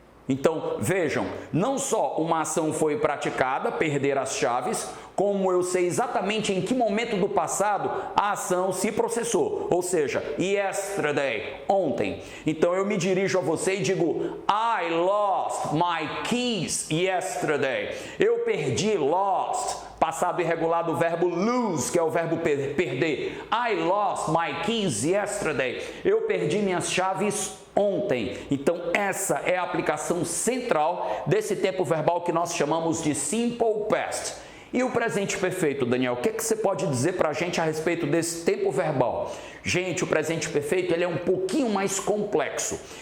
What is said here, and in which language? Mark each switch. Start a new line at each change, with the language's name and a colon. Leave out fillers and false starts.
Portuguese: Então, vejam, não só uma ação foi praticada, perder as chaves, como eu sei exatamente em que momento do passado a ação se processou, ou seja, yesterday, ontem. Então, eu me dirijo a você e digo:
English: I lost my keys yesterday.
Portuguese: Eu perdi, lost, passado irregular do verbo lose, que é o verbo perder.
English: I lost my keys yesterday.
Portuguese: Eu perdi minhas chaves ontem. Então, essa é a aplicação central desse tempo verbal que nós chamamos de Simple Past. E o presente perfeito, Daniel? O que você pode dizer para a gente a respeito desse tempo verbal? Gente, o presente perfeito ele é um pouquinho mais complexo.